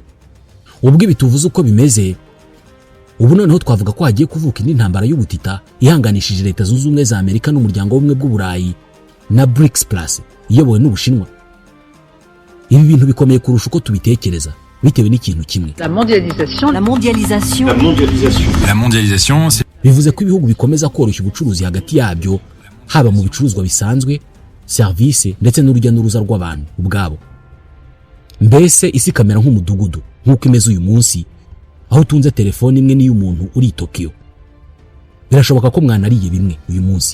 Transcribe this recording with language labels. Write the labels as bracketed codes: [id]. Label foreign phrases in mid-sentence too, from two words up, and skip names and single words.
[rw] Ubwo bituvuze uko bimeze, ubu noneho twavuga ko hagiye kuvuka indi ntambara y'ubutita ihanganishije Leta Zunze Ubumwe za Amerika n'umuryango w'ubumwe bw'Uburayi na BRICS Plus iyobowe n'Ubushinwa. Ibi bintu bikomeye kurusha uko tubitekereza, bitewe n'ikintu kimwe. [fr] La mondialisation, c'est [rw] bivuze ko ibihugu bikomeza koroshya ubucuruzi hagati yabyo, haba mu bicuruzwa bisanzwe, service ndetse n'urujya n'uruza rw'abantu ubwabo. Mbese isi kamera nk'umudugudu nk'uko imeze uyu munsi, aho tunze telefone imwe n'iy'umuntu uri Tokyo. Birashoboka ko mwanariye bimwe uyu munsi.